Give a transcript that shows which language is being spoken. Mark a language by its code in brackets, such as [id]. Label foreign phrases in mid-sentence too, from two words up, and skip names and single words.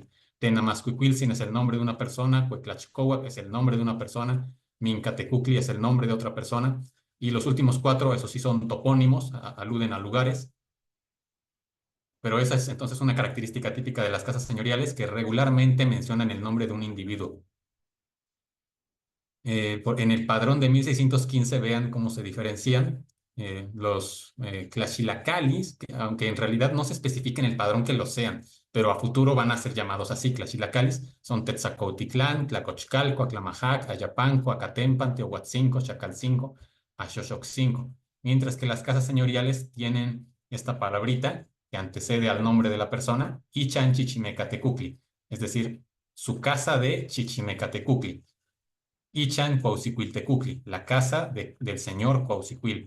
[es] Tenamazcuicuiltzin es el nombre de una persona, Cueclachcohuac es el nombre de una persona, Mincatecucli es el nombre de otra persona, y los últimos 4, esos sí son topónimos, aluden a lugares, pero esa es entonces una característica típica de las casas señoriales que regularmente mencionan el nombre de un individuo. En el padrón de 1615 vean cómo se diferencian los tlaxilacalis, que, aunque en realidad no se especifica en el padrón que lo sean, pero a futuro van a ser llamados así. Tlaxilacalis son Tetzacotitlán, Tlacochcalco, Aclamajac, Ayapanco, Acatempan, Teohuatzinco, Chacalcinco, Axoxoxinco. Mientras que las casas señoriales tienen esta palabrita que antecede al nombre de la persona, [nah] Ichan Chichimecatecucli, [es] es decir, su casa de Chichimecatecucli. [nah] Ichan Cuauhxicuiltecucli, [es] la casa del señor Cuauhxicuil.